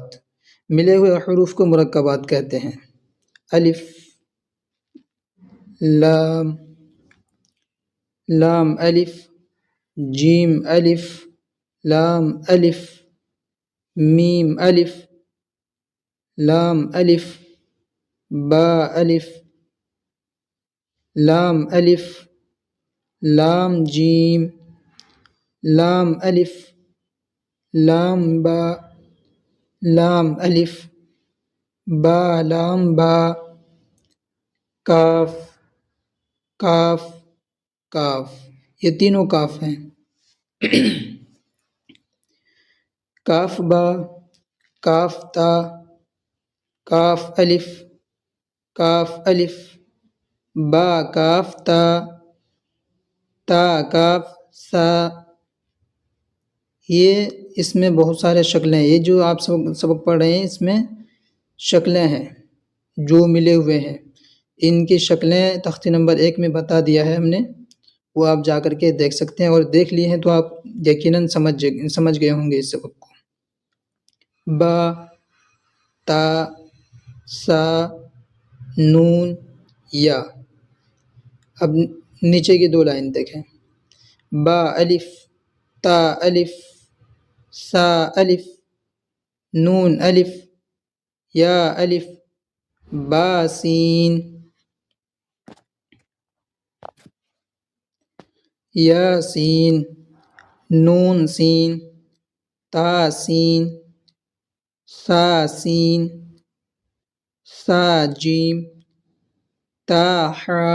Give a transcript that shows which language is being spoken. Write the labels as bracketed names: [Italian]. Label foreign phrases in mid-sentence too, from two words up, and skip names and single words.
[Urdu] ملے ہوئے حروف کو مرکبات کہتے ہیں۔ الف، لام، لام الف، جیم الف، لام الف، میم الف، لام الف، با الف، لام الف، لام جیم، لام الف، لام با، لام الف، با لام با، کاف، کاف، کاف، یہ تینوں کاف ہیں۔ کاف با، کاف تا، کاف الف، کاف الف، با کاف تا، تا کاف سا۔ یہ اس میں بہت سارے شکلیں ہیں، یہ جو آپ سبق پڑھ رہے ہیں اس میں شکلیں ہیں جو ملے ہوئے ہیں۔ ان کی شکلیں تختی نمبر 1 میں بتا دیا ہے ہم نے، وہ آپ جا کر کے دیکھ سکتے ہیں، اور دیکھ لیے ہیں تو آپ یقیناً سمجھ گئے ہوں گے اس سبق کو۔ با، تا، سا، نون، یا۔ اب نیچے کی 2 لائن دیکھیں۔ با الف، تا الف، سا الف، نون الف، یا الف، با سین، یا سین، نون سین، تا سین، سا سین، سا جیم، تا حا۔